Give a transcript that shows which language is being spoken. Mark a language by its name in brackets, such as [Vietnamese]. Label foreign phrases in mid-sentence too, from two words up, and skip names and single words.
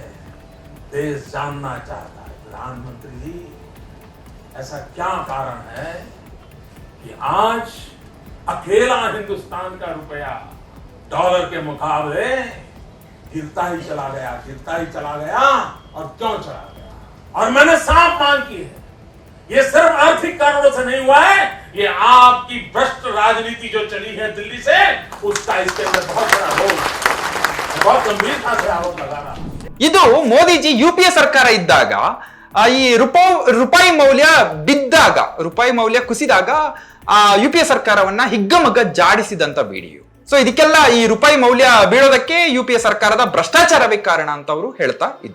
[Hindi] देश जानना चाहता है, प्रधानमंत्री जी ऐसा क्या कारण है कि आज अकेला हिंदुस्तान का रुपया डॉलर के मुकाबले गिरता ही चला गया और क्यों चला गया? और मैंने साफ मांग की है, ये सिर्फ आर्थिक कारणों से नहीं हुआ है, ये आपकी भ्रष्ट राजनीति जो चली है दिल्ली से, उसका इसके अंदर बहुत बड़ा रोल, बहुत गंभीरता से आरोप लगा रहा. [Kannada] ಇದು ಮೋದಿಜಿ UPA ಸರ್ಕಾರ ಇದ್ದಾಗ ಈ ರೂಪಾಯಿ ಮೌಲ್ಯ ಬಿದ್ದಾಗ, ರೂಪಾಯಿ ಮೌಲ್ಯ ಕುಸಿದಾಗ UPA ಸರ್ಕಾರವನ್ನ ಹಿಗ್ಗಮಗ್ಗ ಜಾಡಿಸಿದಂತ ವಿಡಿಯೋ. ಸೊ ಇದಕ್ಕೆಲ್ಲ ಈ ರೂಪಾಯಿ ಮೌಲ್ಯ ಬೀಳೋದಕ್ಕೆ UPA ಸರ್ಕಾರದ ಭ್ರಷ್ಟಾಚಾರವೇ ಕಾರಣ ಅಂತ ಅವರು ಹೇಳ್ತಾ ಇದ್ರು.